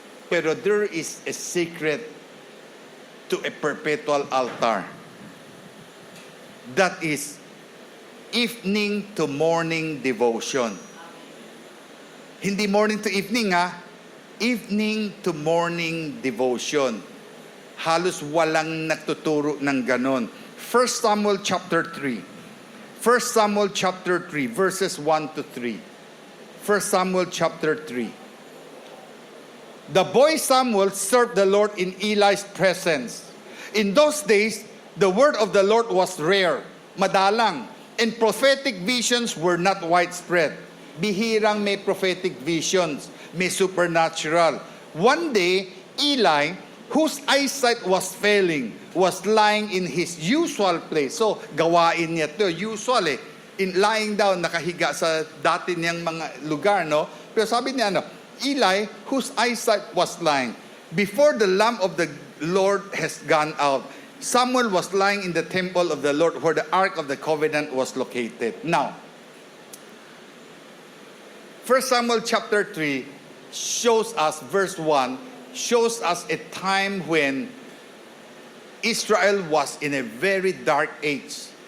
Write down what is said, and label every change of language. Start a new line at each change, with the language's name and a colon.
Filipino: Pero
English: there is a secret to a perpetual altar. That is evening to morning devotion.
Filipino: Hindi
English: morning to evening, evening to morning devotion.
Filipino: Halos walang nagtuturo ng ganon.
English: 1 Samuel chapter 3. 1 Samuel chapter 3, verses 1 to 3. 1 Samuel chapter 3. The boy Samuel served the Lord in Eli's presence. In those days, the word of the Lord was rare,
Filipino: madalang,
English: and prophetic visions were not widespread.
Filipino: Bihirang may prophetic visions, may supernatural.
English: One day, Eli, whose eyesight was failing, was lying in his usual place.
Filipino: So, gawain niya to,
English: usual in lying down,
Filipino: nakahiga sa dati niyang mga lugar, no? Pero sabi niya,
English: Eli, whose eyesight was lying, before the lamp of the Lord has gone out, Samuel was lying in the temple of the Lord where the Ark of the Covenant was located. Now, 1 Samuel chapter 3 shows us, verse 1, shows us a time when Israel was in a very dark age.